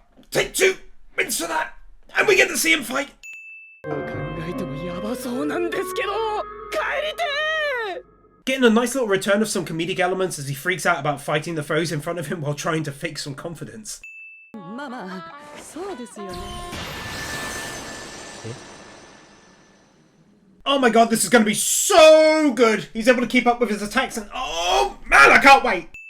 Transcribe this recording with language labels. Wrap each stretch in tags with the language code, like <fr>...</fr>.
<en>Take 2 wins for that, and we get to see him fight.</en> <ja>考えてもヤバそうなんですけど帰りてー</ja> <en>Getting a nice little return of some comedic elements as he freaks out about fighting the foes in front of him while trying to fake some confidence.</en> <ja>まあまあそうですよね。</ja> <en>Oh my god, this is going to be so good! He's able to keep up with his attacks and oh man, I can't wait!</en>